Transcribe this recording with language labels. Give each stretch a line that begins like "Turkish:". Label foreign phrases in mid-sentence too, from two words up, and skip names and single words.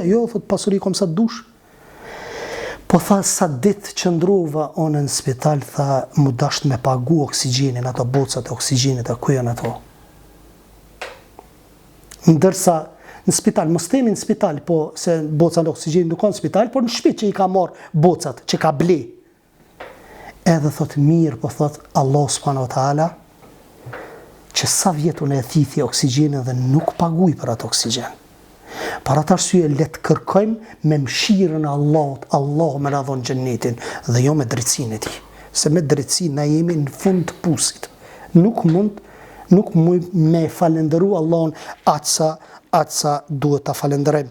Albanian: Jo, thot, pasuri kom sa dush. Po tha, sa ditë qëndrova onë në spital, tha, mu dasht me pagu oksigjenin, ato bocat e oksigjenit, a ku janë ato? Ndërsa, në spital, mos themi në spital, po se bocat e oksigjenit nuk ka në spital, por në shtëpi që i ka marë bocat, që ka ble. Edhe thot, mirë, po thot,
Arabic: الله سبحانه وتعالى,
Albanian: që sa vjetun e thithi oksigjenin dhe nuk paguj për atë oksigjen. Për atë arsye letë kërkojmë me mëshirën e Allahut, Allah me na dhon xhenetin dhe jo me drejtsinë e tij. Se me drejtsinë na jemi në fund të pusit. Nuk mund me falendëru Allahun atë sa duhet ta falenderojmë.